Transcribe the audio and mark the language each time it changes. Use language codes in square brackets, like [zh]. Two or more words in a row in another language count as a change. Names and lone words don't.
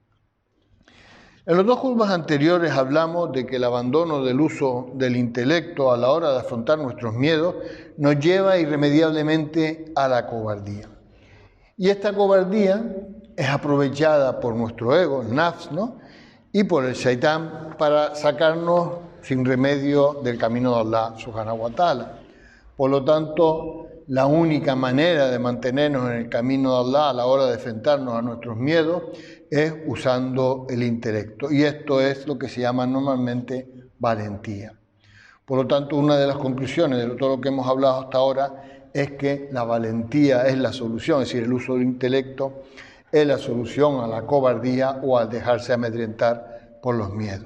[es] En los dos jutbas anteriores hablamos de que el abandono del uso del intelecto a la hora de afrontar nuestros miedos nos lleva irremediablemente a la cobardía. Y esta cobardía es aprovechada por nuestro ego, el nafs, ¿no? Y por el shaitán para sacarnos sin remedio del camino de Allah [ar] سبحانه وتعالى. [es] Por lo tanto, la única manera de mantenernos en el camino de Allah a la hora de enfrentarnos a nuestros miedos es usando el intelecto. Y esto es lo que se llama normalmente valentía. Por lo tanto, una de las conclusiones de todo lo que hemos hablado hasta ahora es que la valentía es la solución, es decir, el uso del intelecto es la solución a la cobardía o al dejarse amedrentar por los miedos.